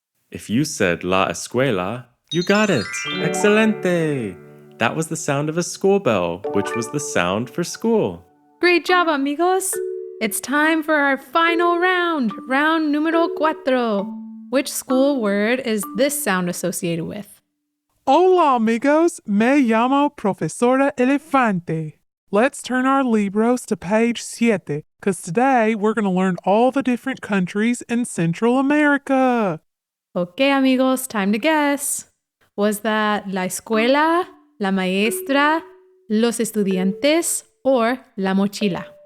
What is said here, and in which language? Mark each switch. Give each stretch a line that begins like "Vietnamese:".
English: If you said
Spanish: la escuela,
English: you got it. Excelente! That was the sound of a school bell, which was the sound for school. Great job, amigos! It's time for our final round, round
Spanish: número cuatro.
English: Which school word is this sound associated with?
Spanish: Hola, amigos. Me llamo Profesora Elefante.
English: Let's turn our libros to page 7, because today we're going to learn all the different countries in Central America. Okay, amigos, time to guess. Was that
Spanish: la escuela, la maestra, los estudiantes,
English: or
Spanish: la mochila?